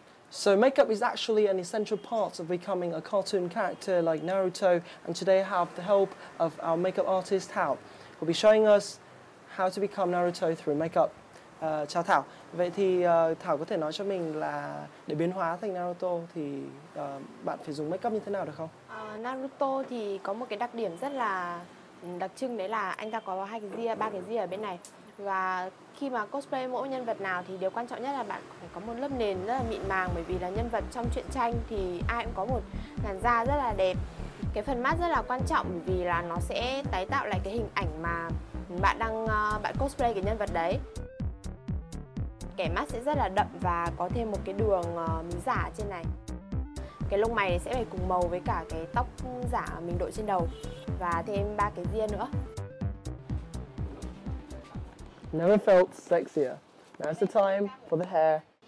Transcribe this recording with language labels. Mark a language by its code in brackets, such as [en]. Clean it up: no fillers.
[en] So makeup is actually an essential part of becoming a cartoon character like Naruto, and today I have the help of our makeup artist Thảo, who will be showing us how to become Naruto through makeup. [vi] Chào Thảo, vậy thì Thảo có thể nói cho mình là để biến hóa thành Naruto thì bạn phải dùng make up như thế nào được không? Naruto thì có một cái đặc điểm rất là đặc trưng, đấy là anh ta có 2 cái ria, 3 cái ria ở bên này. Và khi mà cosplay mỗi nhân vật nào thì điều quan trọng nhất là bạn phải có một lớp nền rất là mịn màng, bởi vì là nhân vật trong truyện tranh thì ai cũng có một làn da rất là đẹp. Cái phần mắt rất là quan trọng bởi vì là nó sẽ tái tạo lại cái hình ảnh mà bạn cosplay cái nhân vật đấy. Kẻ mắt sẽ rất là đậm và có thêm một cái đường mí giả trên này. Cái lông mày sẽ phải cùng màu với cả cái tóc giả mình đội trên đầu và thêm 3 cái ria nữa. [en] Never felt sexier. Now's the time for the hair.